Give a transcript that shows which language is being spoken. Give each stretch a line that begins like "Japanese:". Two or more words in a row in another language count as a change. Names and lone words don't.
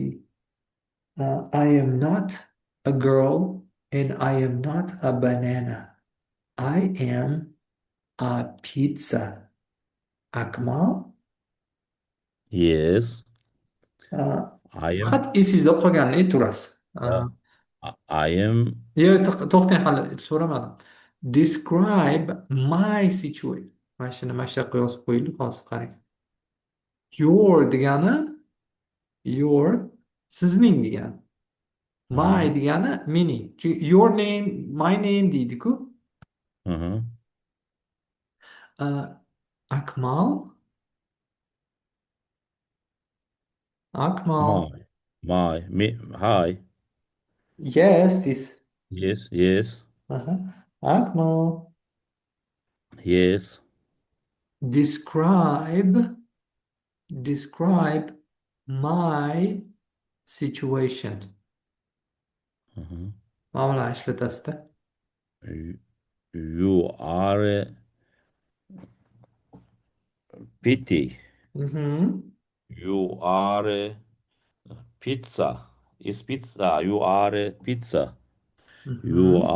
English: I am not a girl. And I am not a banana. I am a pizza. Akmal? Yes. Uh, I am.
Uzbek: faqat esingizda qolganini aytasiz.
English: Uh, I am.
Uzbek: Yo'q, to'xtang hali so'ramadim.
English: Describe my situation.
Uzbek: Mana shu yoqqa yozib qo'yaylik, hozir qarang. Your degani your sizning degani. My Uh-huh. degani mening.
English: Your name, my name
Uzbek: deydi-ku. Uh-huh.
English: Uh, Akmal, Akmal. Me. Hi. Yes, this. Yes. Yes. Uh-huh. Akmal. Yes. Describe, describe my situation. Uh-huh.
Uzbek: Mana bularni ishlatasizda.
English: You, you are a pity. Mhm. You are a pizza. Is pizza. You are a pizza. You Mhm.